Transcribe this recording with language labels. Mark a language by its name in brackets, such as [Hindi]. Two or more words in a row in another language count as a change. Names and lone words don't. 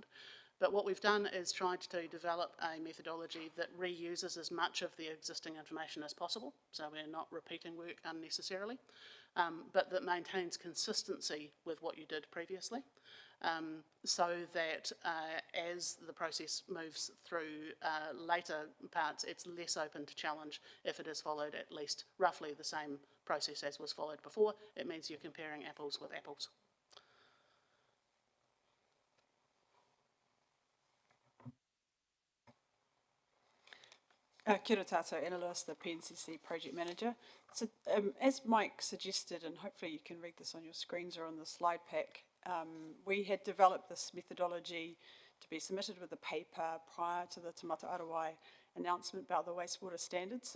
[English] But what we've done is tried to develop a methodology that reuses as much of the existing information as possible, so we're not repeating work unnecessarily, but that maintains consistency with what you did previously, so that as the process moves through later parts, it's less open to challenge if it has followed at least roughly the same process as was followed before. It means you're comparing apples with apples. [Māori] Kia ora tātou, [English] Anna Lewis, the PNCC Project Manager. So as Mike suggested, and hopefully you can read this on your screens or on the slide pack, we had developed this methodology to be submitted with a paper prior to the Te Mata Arawai announcement about the wastewater standards.